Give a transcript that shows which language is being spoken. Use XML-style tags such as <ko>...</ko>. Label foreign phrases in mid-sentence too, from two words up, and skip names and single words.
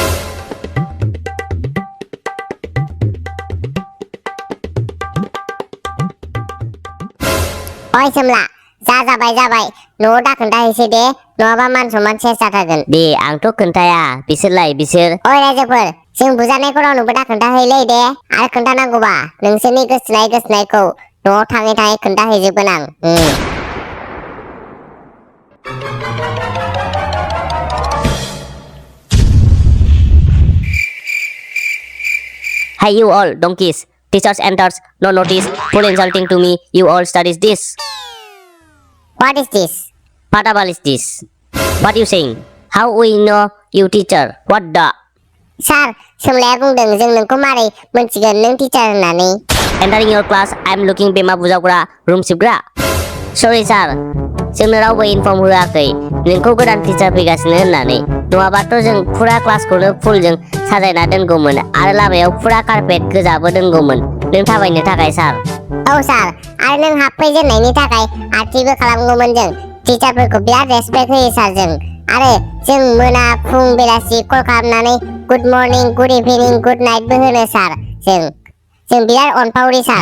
<brx>ओइ सोमला जाबाय न'आव दा खोन्थाहैसै दे नङाबा मान सनमान सेस जाथारगोन दे आंथ' खोन्थाया बिसोरलाय बिसोर ओइ रायजोफोर जों बुजानायखौ रावनोबो दा खोन्थाहैलै दे आरो खोन्थानांगौबा नोंसोरनि गोसोनायखौ न'आव थाङै खोन्थाहैजोबगोन आं</brx> <en>Hey you all donkeys teachers enters no notice full insulting to me you all studies this What is this Patabal is this What you saying How we know you teacher What the</en> <brx>Sir सोमलाया बुंदों जों नोंखौ मारै मोनथिगोन नों टिचार होननानै</brx> <en>Entering your class I'm looking</en> <brx>बेमा बुजावग्रा रुम सिबग्रा</brx> <en>Sorry sir</en> <brx>जोंनो रावबो इनफर्म होआखै नोंखौ गोदान टिचार फैगासिनो होननानै नङाबाथ' जों फुरा क्लासखौनो फुलजों साजायना दोनगौमोन आरो लामायाव फुरा कारपेट गोजाबो दोनगौमोन नों थाबायनो थाखाय सार औ सार आरो नों हाबफैजेननायनि थाखाय आरतिबो खालामगौमोन जों टिचारफोरखौ बिराद रेसपेक्ट होयो सार जों आरो जों मोना फुं बेलासि कल खालामनानै</brx> <en>good morning good evening good nightbo</en> <brx>होनो सार जों बिराद अनफावरि सार</brx>